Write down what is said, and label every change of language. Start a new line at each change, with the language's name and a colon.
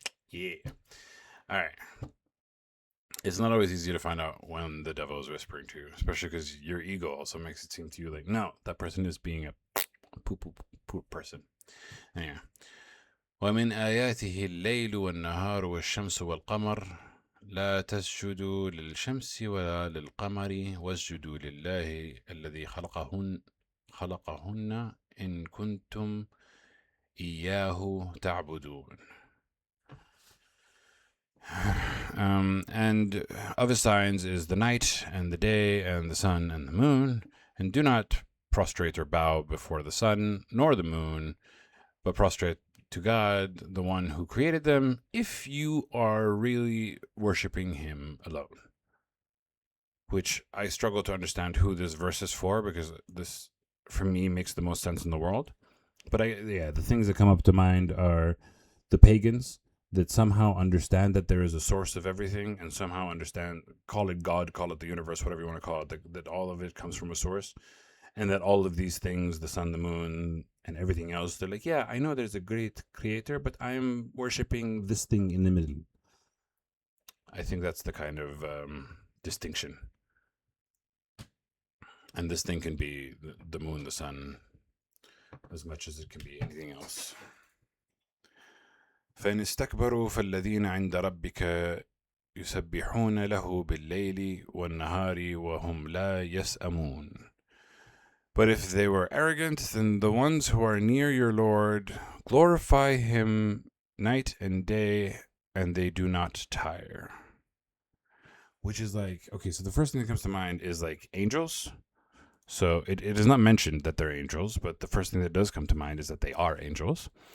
English: Yeah. All right. It's not always easy to find out when the devil is whispering to you, especially because your ego also makes it seem to you like, no, that person is being a poop person. Anyway.
Arabic: ومن آياته الليل والنهار والشمس والقمر لا تسجدوا للشمس ولا للقمر واسجدوا لله الذي خلقهن إن كنتم إياه تعبدون.
English: And of his signs is the night and the day and the sun and the moon, and do not prostrate or bow before the sun nor the moon, but prostrate to God, the one who created them, if you are really worshiping him alone. Which I struggle to understand who this verse is for, because this, for me, makes the most sense in the world. But the things that come up to mind are the pagans that somehow understand that there is a source of everything, and somehow understand, call it God, call it the universe, whatever you want to call it, that all of it comes from a source, and that all of these things, the sun, the moon, and everything else. They're like, yeah, I know there's a great creator, but I'm worshiping this thing in the middle. I think that's the kind of distinction. And this thing can be the moon, the sun, as much as it can be anything else.
Arabic: فإن استكبروا فالذين عند ربك يسبحون له بالليل والنهار وهم لا يسأمون.
English: But if they were arrogant, then the ones who are near your Lord glorify him night and day, and they do not tire. Which is like, okay, so the first thing that comes to mind is like angels. So it is not mentioned that they're angels, but the first thing that does come to mind is that they are angels.